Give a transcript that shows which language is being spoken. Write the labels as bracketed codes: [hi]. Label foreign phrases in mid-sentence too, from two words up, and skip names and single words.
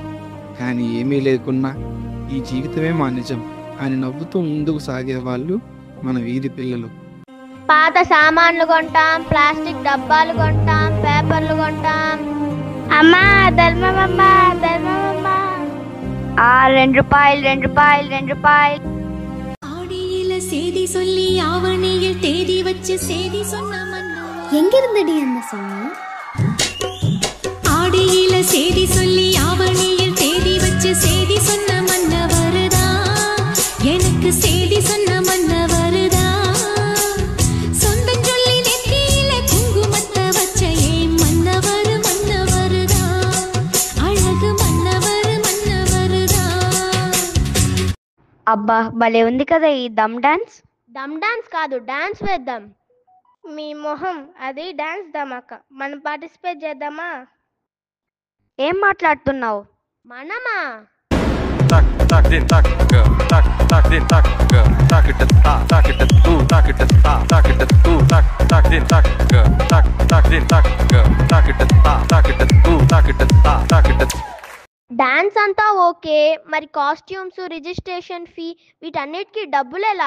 [te] కానీ ఏమీ లేకున్నా ఈ జీవితమే మా నిజం అని నవ్వుతూ ముందుకు సాగేవాళ్ళు మన వీధి పిల్లలు. పాత సామాన్లు కొంటాం, ప్లాస్టిక్ డబ్బాలు కొంటాం, పేపర్లు కొంటాం. అమ్మా ధర్మమమ్మా ధర్మమమ్మా, [ta] 2 ரூபாய் 2 ரூபாய் 2 ரூபாய். ஆடியில சேதி சொல்லி ஆவணியில் தேதி வச்சு சேதி சொன்ன மன்னா எங்கிருந்தடி அந்த சாமி? ஆடியில சேதி சொல்லி ஆவணியில் தேதி வச்சு சேதி சொன்ன மன்னா வருதா, எனக்கு சேதி சொன்ன மன்னா வருதா. சொந்தம் சொல்லி நெத்தியில குங்குமத்தை வச்ச ஏன் மன்னவர் மன்னவருதா, அழகு மன்னவர் மன்னவருதா. [te] అబ్బా భలే ఉంది కదా ఈ దమ్ డాన్స్. దమ్ డాన్స్ కాదు, డాన్స్ వేద్దాం. మీ మొహం, అది డాన్స్ ధమాకా. మనం పార్టిసిపేట్ చేద్దామా? ఏం మాట్లాడుతున్నావు? మనమా? Tak tak din tak go tak tak din tak go tak it ta tak it tu tak it ta tak it tu tak tak din tak go tak tak din tak go tak it ta tak it tu tak it ta tak it. డాన్స్ అంతా ఓకే, మరి కాస్ట్యూమ్స్, రిజిస్ట్రేషన్ ఫీ వీటన్నిటికీ డబ్బులెలా?